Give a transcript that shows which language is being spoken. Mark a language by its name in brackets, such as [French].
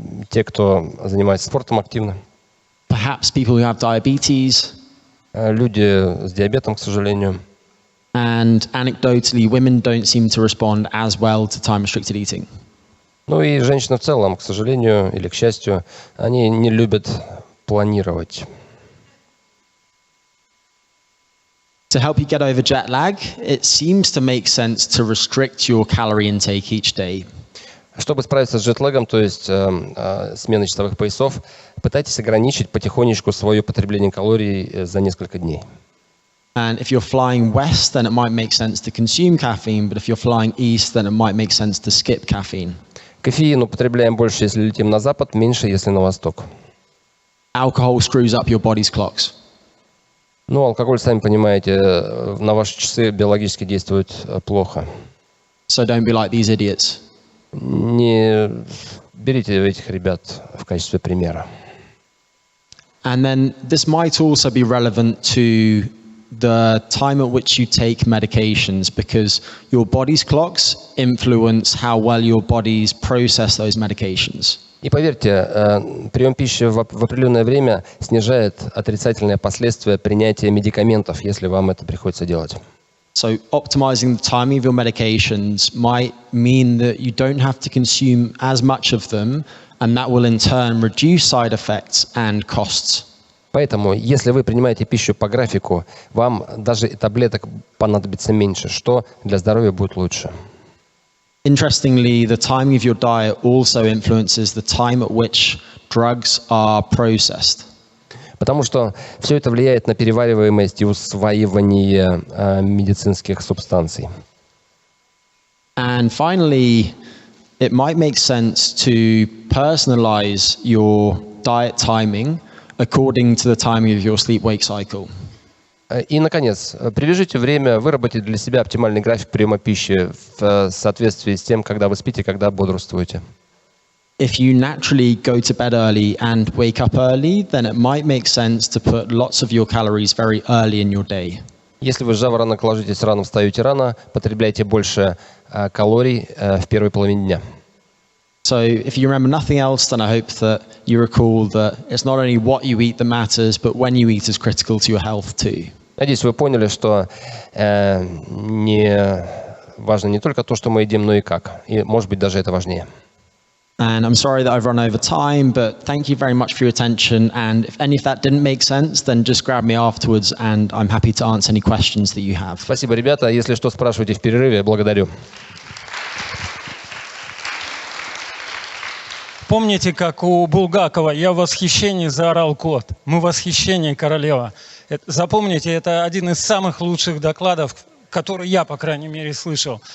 [Russian] Те, кто занимается спортом активно. [English] Perhaps people who have diabetes. [Russian] Люди с диабетом, к сожалению. [English] And anecdotally, women don't seem to respond as well to time-restricted eating. [Russian] Ну и женщины в целом, к сожалению или к счастью, они не любят планировать. [English] To help you get over jet lag, it seems to make sense to restrict your calorie intake each day. [Russian] Чтобы справиться с джетлэгом, то есть сменой часовых поясов, пытайтесь ограничить потихонечку свое потребление калорий за несколько дней. [English] And if you're flying west, then it might make sense to consume caffeine, but if you're flying east, then it might make sense to skip caffeine. [Russian] Кофеин употребляем больше, если летим на запад, меньше, если на восток. [English] Alcohol screws up your body's clocks. [Russian] Ну, алкоголь, сами понимаете, на ваши часы биологически действует плохо. [English] So don't be like these idiots. [Russian] Не берите этих ребят в качестве примера. [English] And then this might also be relevant to the time at which you take medications, because your body's clocks influence how well your bodies process those medications. [Russian] И поверьте, прием пищи в определенное время снижает отрицательные последствия принятия медикаментов, если вам это приходится делать. [English] So optimizing the timing of your medications might mean that you don't have to consume as much of them, and that will in turn reduce side effects and costs. [Russian] Поэтому, если вы принимаете пищу по графику, вам даже и таблеток понадобится меньше, что для здоровья будет лучше. [English] Interestingly, the timing of your diet also influences the time at which drugs are processed. [Russian] Потому что все это влияет на перевариваемость и усваивание медицинских субстанций. [English] And finally, it might make sense to personalize your diet timing according to the timing of your sleep-wake cycle. [Russian] И, наконец, привяжите время, выработайте для себя оптимальный график приема пищи в соответствии с тем, когда вы спите, когда бодрствуете. [English] If you naturally go to bed early and wake up early, then it might make sense to put lots of your calories very early in your day. [Russian] Если вы рано ложитесь рано, встаете рано, потребляйте больше калорий в первой половине дня. [English] So if you remember nothing else, then I hope that you recall that it's not only what you eat that matters, but when you eat is critical to your health too. [Russian] Надеюсь, вы поняли, что не важно не только то, что мы едим, но и как. И, может быть, даже это важнее. [English] And I'm sorry that I've run over time, but thank you very much for your attention. And if any of that didn't make sense, then just grab me afterwards, and I'm happy to answer any questions that you have. [Russian] Спасибо, ребята. Если что, спрашивайте в перерыве. Благодарю. Помните, как у Булгакова «Я в восхищении» заорал кот. Мы в восхищении, королева. Запомните, это один из самых лучших докладов, который я, по крайней мере, слышал.